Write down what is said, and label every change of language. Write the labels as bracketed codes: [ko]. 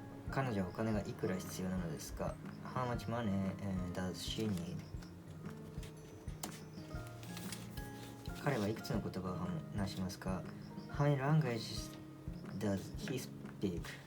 [ja] 彼女はお金がいくら必要なのですか？ [en] How much money does she need? [ja] 彼はいくつの言葉を話しますか？ [en] How many languages does he speak?